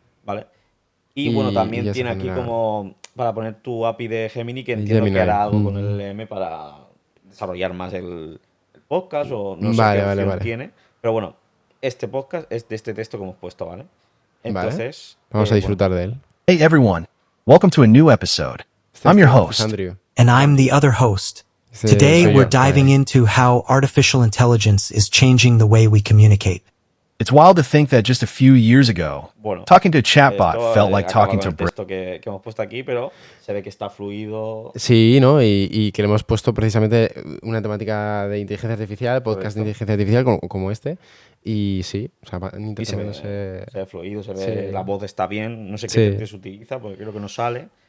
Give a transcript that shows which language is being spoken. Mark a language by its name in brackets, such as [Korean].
[Spanish] Vale. Y bueno, también tiene aquí como para poner tu API de Gemini, que entiendo que hará algo con el LM para desarrollar más el podcast o no sé qué opción tiene. Pero bueno, este podcast es de este texto que hemos puesto, ¿vale? Entonces, vamos a disfrutar de él. [English] Hey everyone, welcome to a new episode. I'm your host. And I'm the other host. Today we're diving into how artificial intelligence is changing the way we communicate. It's wild to think that just a few years ago, talking to a chatbot felt like talking to a brain. [Spanish] Esto que hemos puesto aquí, pero se ve que está fluido. Sí, ¿no? Y que le hemos puesto precisamente una temática de inteligencia artificial, podcast de inteligencia artificial como este. Y sí, o sea, y se ve fluido, se ve la voz está bien. No sé qué se utiliza, porque creo que no sale.